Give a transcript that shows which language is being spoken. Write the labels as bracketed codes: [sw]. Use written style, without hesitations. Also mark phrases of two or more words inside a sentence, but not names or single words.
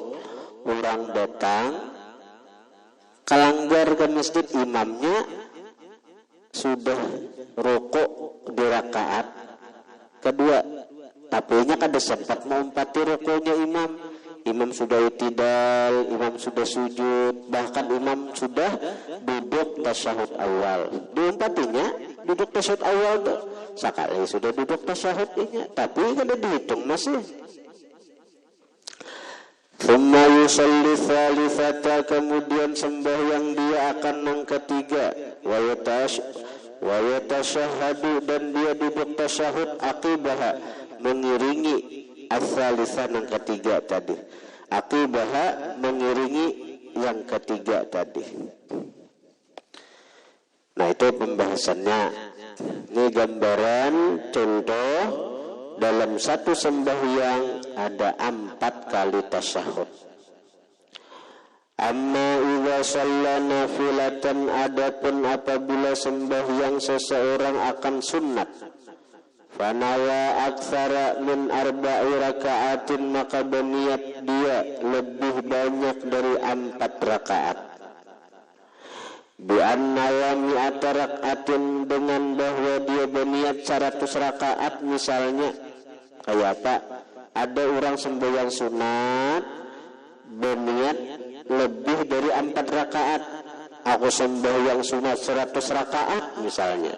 [bjn] orang datang kalanggar ke masjid, imamnya sudah rukuk di rakaat kedua, tapi nya kada sempat mengumpati rukuknya imam sudah itidal, imam sudah sujud, bahkan imam sudah duduk tasyahud awal, diumpatinya duduk tasyahud awal tuh sekali sudah duduk tasyahudnya, tapi kada dihitung masih. [ar] Thumma yusalli thalithata, [bjn] kemudian sembahyang dia akan yang ketiga, [ar] wa yatashahhadu, [bjn] dan dia duduk tasyahud aqibaha, mengiringi ats-tsalitsah yang ketiga tadi, aqibaha mengiringi yang ketiga tadi. Nah itu pembahasannya. Ini gambaran contoh dalam satu sembahyang ada 4 kali tasyahud. [ar] Amma idza shalla nafilatan, [bjn] adapun apabila sembahyang seseorang akan sunat, [ar] fanawa aktsara min 4 rakaatin, [bjn] maka berniat dia lebih banyak dari 4 rakaat. [ar] Bi anna wa mi'ata rakaatin, [bjn] dengan bahwa dia berniat 100 rakaat misalnya. Kayak apa? Ada orang sembahyang sunat berniat lebih dari 4 rakaat. Aku sembahyang sunat 100 rakaat misalnya.